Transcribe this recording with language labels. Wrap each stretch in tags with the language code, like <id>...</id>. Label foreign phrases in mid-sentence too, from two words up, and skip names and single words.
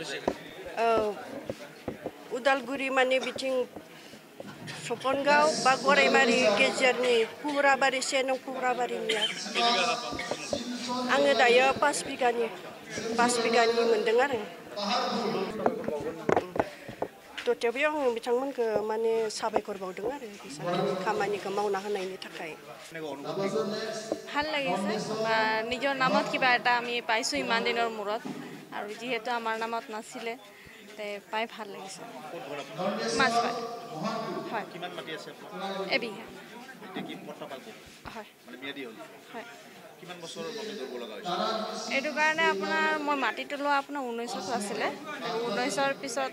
<brx>उदालगुरि माने बिथिं सपनगाव बा गराइमारि गेजेरनि पुराबारि से नं पुराबारिनि आङो दायो 5 बिगानि मोनदों आरो तथापि आं बिथांमोनखौ माने साबायखर बावदों आरो बिसोरनि खामानिखौ मावना होनायनि थाखाय</brx> <as>ভাল লাগিছে নিজৰ নামত কিবা এটা আমি পাইছোঁ ইমান দিনৰ মূৰত আৰু যিহেতু আমাৰ নামত নাছিলে তে পাই ভাল লাগিছে মাজবাট হয় কিমান মাটি আছে এবিঘা কি পট্টা পালকে হয় মানে মিয়াদি হ'ল হয় কিমান বছৰ মাটি কৰিব লগা হৈছে এইটো কাৰণে আপোনাৰ মই মাটিটো লোৱা আপোনাৰ 19ত আছিলে 19ৰ পিছত</as>